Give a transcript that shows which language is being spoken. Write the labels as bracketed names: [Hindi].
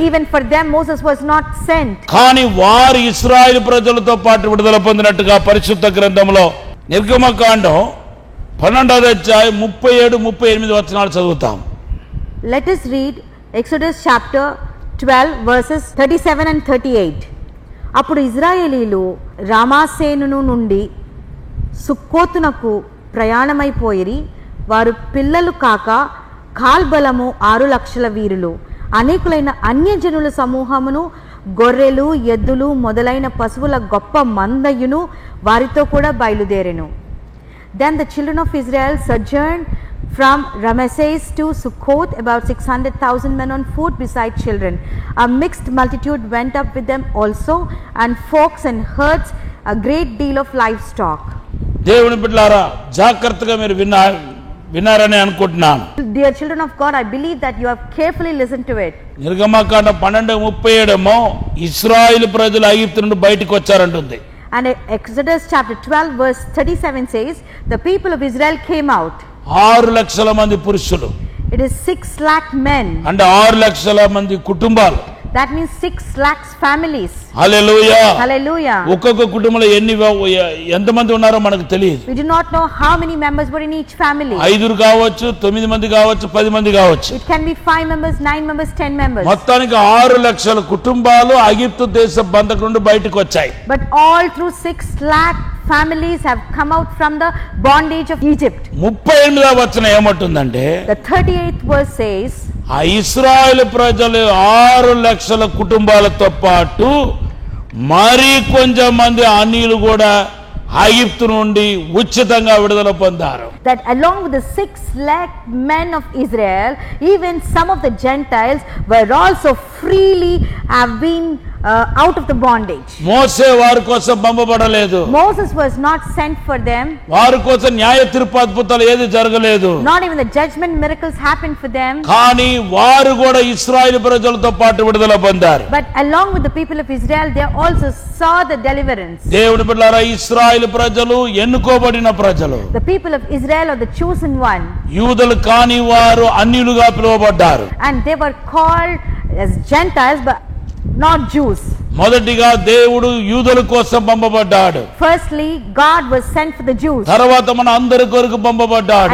[English] Even for them Moses was not sent. [Telugu] కానీ వారు ఇశ్రాయేలు ప్రజలతో పాటు విడుదల పొందినట్టుగా పరిశుద్ధ గ్రంథంలో నిర్గమకాండం 12వ అధ్యాయం 37-38 వచనాలు చదువుతాం. [English] Let us read Exodus chapter 12 verses 37 and 38. [Telugu] అప్పుడు ఇశ్రాయేలీలు రామాసేను నుండి సుక్కోతునకు ప్రయాణమైపోయిరి. వారు పిల్లలు కాక కాల్బలము 6 లక్షల వీరులు, అనేకులైన అన్యజనుల సమూహమును, గొర్రెలు, ఎద్దులు మొదలైన పశువుల గొప్ప మందయును వారితో కూడా బయలుదేరెను. [English] Then the children of Israel sojourned from Ramesses to Succoth, about 600,000 men on foot beside children. A mixed multitude went up with them also, and flocks and herds, a great deal of livestock. [Telugu] దేవుని బిడ్డలారా, జాగ్రత్తగా మీరు విన్నారని అనుకుంటున్నాను. [English] Dear children of God, I believe that you have carefully listened to it. [Telugu] నిర్గమకాండం 12:37 ఇశ్రాయేలు ప్రజలు ఐగుప్తు నుండి బయటకు వచ్చారంటుంది. [English] And Exodus chapter 12 verse 37 says, the people of Israel came out. [Telugu] 6 లక్షల మంది పురుషులు. [English] It is 6 lakh men. [Telugu] అంటే 6 లక్షల మంది కుటుంబాలు. [English] That means 6 lakhs families. [Telugu] Hallelujah. [English] Hallelujah. [Telugu] ఒక్కొక్క కుటుంబంలో ఎంత మంది ఉన్నారో మనకు తెలియదు. [English] We do not know how many members were in each family. [Telugu] 5 కావచ్చు, 9 మంది కావచ్చు, 10 మంది కావచ్చు. [English] It can be 5 members, 9 members, 10 members. [Telugu] మొత్తానికి 6 లక్షల కుటుంబాలు ఐగుప్తు దేశ బంధకం నుండి బయటకు వచ్చాయి. [English] But all through 6 lakh families have come out from the bondage of Egypt. [Telugu] 38వ వచనం ఏమంటుందంటే, [English] The 38th verse says, [Telugu] ఆ ఇశ్రాయేలు ప్రజలు 6 లక్షల కుటుంబాలతో పాటు మరి కొంచెం మంది అన్యులు కూడా ఐగుప్తు నుండి ఉచితంగా విడుదల పొందారు. [English] that along with the 6 lakh men of Israel, even some of the Gentiles were also freely have been out of the bondage. [Telugu] మోసే వారి కోసం పంపబడలేదు. [English] Moses was not sent for them. [Telugu] వారి కోసం న్యాయ తీర్పు అద్భుతాలు ఏది జరగలేదు. [English] Not even the judgment miracles happened for them. [Telugu] కానీ వారు కూడా ఇశ్రాయేలు ప్రజలతో పాటు విడుదల పొందారు. [English] But along with the people of Israel, they also saw the deliverance. [Telugu] దేవుని బిడ్డలారా, ఇశ్రాయేలు ప్రజలు ఎన్నుకోబడిన ప్రజలు. [English] The people of Israel are the chosen one. [Telugu] యూదులు కాని వారు అన్యులుగా పిలువబడ్డారు. [English] And they were called as Gentiles, but not Jews. [Telugu] మొదటిగా దేవుడు యూదుల కోసం పంపబడ్డాడు. [English] Firstly, God was sent for the Jews. [Telugu] తర్వాత మన అందరి కొరకు పంపబడ్డాడు.